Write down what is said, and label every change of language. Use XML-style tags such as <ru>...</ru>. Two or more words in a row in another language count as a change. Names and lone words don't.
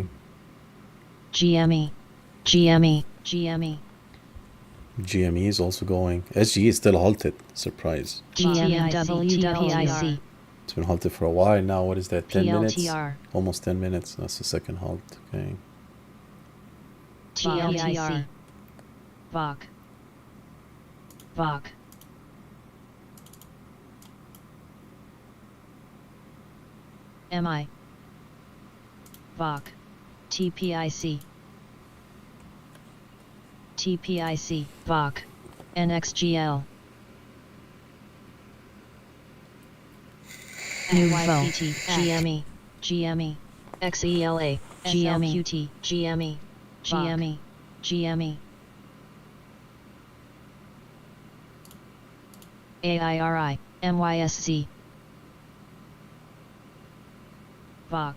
<en>GME. GME. GME. GME is also going. SGE is still halted. Surprise. GMWWIC. It's been halted for a while now. What is that? 10 minutes? PLTR. Almost 10 minutes. That's the second halt. Okay. TLTR. VOC. VOC. MI. VOC. TPIC. TPIC. VOC. NXGL. Nouveau. GME. GME. XELA. GME. GME. GME. GME. AIRI. MYSC. VOC.</en>